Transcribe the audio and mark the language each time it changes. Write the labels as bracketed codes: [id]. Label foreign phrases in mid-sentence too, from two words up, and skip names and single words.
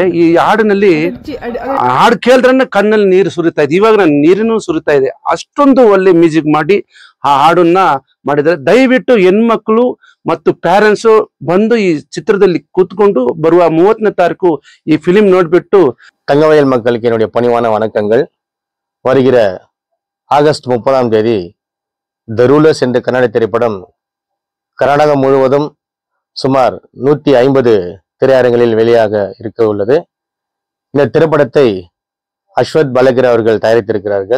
[kn] ಈ ಹಾಡಿನಲ್ಲಿ ಹಾಡು ಕೇಳಿದ್ರೆ ಕಣ್ಣಲ್ಲಿ ನೀರು ಸುರಿತಾ ಇದೆ. ಇವಾಗ ನಾನು ನೀರಿನೂ ಸುರಿತಾ ಇದೆ, ಅಷ್ಟೊಂದು ಒಳ್ಳೆ ಮ್ಯೂಸಿಕ್ ಮಾಡಿ ಆ ಹಾಡನ್ನ ಮಾಡಿದ್ದಾರೆ. ದಯವಿಟ್ಟು ಹೆಣ್ಮಕ್ಳು ಮತ್ತು ಪ್ಯಾರೆಂಟ್ಸ್ ಬಂದು ಈ ಚಿತ್ರದಲ್ಲಿ ಕೂತ್ಕೊಂಡು ಬರುವ 30ನೇ ತಾರೀಕು ಈ ಫಿலிம் ನೋಡ್ಬಿಟ್ಟು. [ta] தங்கவயல் மக்களுக்கு என்னுடைய பணிவான வணக்கங்கள். வருகிற ஆகஸ்ட் 30ஆம் தேதி த ரூலர்ஸ் என்ற கன்னட திரைப்படம் கர்நாடகம் முழுவதும் சுமார் 150 திரையரங்களில் வெளியாக இருக்க உள்ளது. இந்த திரைப்படத்தை அஸ்வத் பலகரி அவர்கள் தயாரித்திருக்கிறார்கள்.